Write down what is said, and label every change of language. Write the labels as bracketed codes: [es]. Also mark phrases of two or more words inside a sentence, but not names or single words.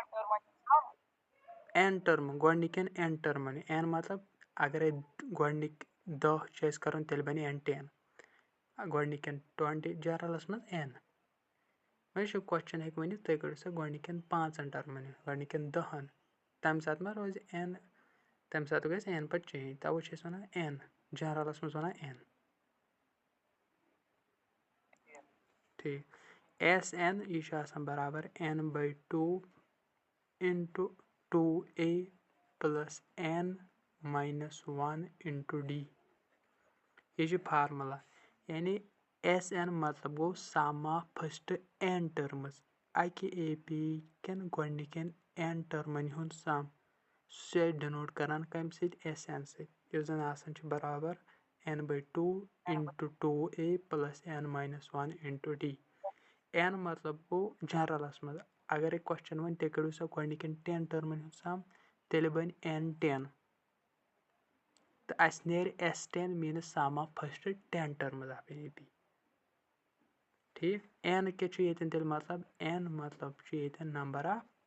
[ks] n ٹٔرمہٕ گۄڈنِکٮ۪ن n ٹٔرمَن n مطلب اگرے گۄڈنِکۍ 10 چھِ اَسہِ کَرُن تیٚلہِ بَنہِ n 10 گۄڈنِکٮ۪ن 20 جنرَلَس منٛز n وۄنۍ چھُ کوسچن ہیٚکہِ ؤنِتھ تُہۍ کٔرِو سا گۄڈنِکٮ۪ن 5 ٹٔرمَن گۄڈنِکٮ۪ن 10 تَمہِ ساتہٕ ما روزِ n تَمہِ ساتہٕ گژھِ n پَتہٕ چینج تَوَے چھِ أسۍ وَنان n جنرَلَس منٛز وَنان n ٹھیٖک ایس این یہِ چھُ آسان برابر [en] n/2 into 2a plus n minus 1 into d [ks] یہِ چھُ فارمُلا یعنی ایس این مطلب گوٚو [en] sum of first [ks] n ٹٔرمٕز اَکہِ اے پی کٮ۪ن گۄڈنِکٮ۪ن n ٹٔرمَن ہُنٛد سم سُہ چھِ أسۍ ڈِنوٹ کَران کَمہِ سۭتۍ ایس این سۭتۍ یُس زَن آسان چھُ برابر [en] n/2 into 2a plus n minus 1 into d [ks] n مطلب گوٚو جنرَلَس منٛز اگرے کوسچن وَنہِ تُہۍ کٔڑِو سا گۄڈنِکٮ۪ن 10 ٹٔرمَن ہُنٛد سم تیٚلہِ بَنہِ n 10 تہٕ اَسہِ نیرِ ایس 10 میٖنٕز [en] sum of first 10 terms of AP [ks] ٹھیٖک n کیٛاہ چھُ ییٚتٮ۪ن تیٚلہِ مطلب n مطلب چھُ ییٚتٮ۪ن [en] number of